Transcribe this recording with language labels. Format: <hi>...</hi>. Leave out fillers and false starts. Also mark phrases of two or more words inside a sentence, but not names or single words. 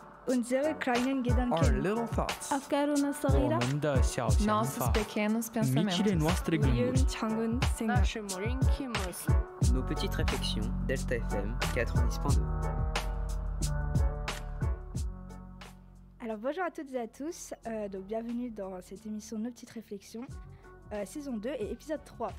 <de>unsere kleinen</de> <en>Our</en> <de>Gedanken.</de> <en>little thoughts.</en> <ar>أفكارنا الصغيرة.</ar> <zh>我们的小想</zh> <pt>Nossos</pt> <zh>法</zh> <pt>pequenos</pt> <it>Amici le</it> <pt>pensamentos.</pt> <it>nostri</it> <ko>우리는</ko> <ro>gânduri.</ro> <ko>작은 생각.</ko> <ru>Наши маленькие мысли.</ru> <fr>Nos petites réflexions, Delta FM 90.2. Alors bonjour à toutes et à tous, donc bienvenue dans cette émission Nos petites réflexions, saison 2 et épisode 3.</fr>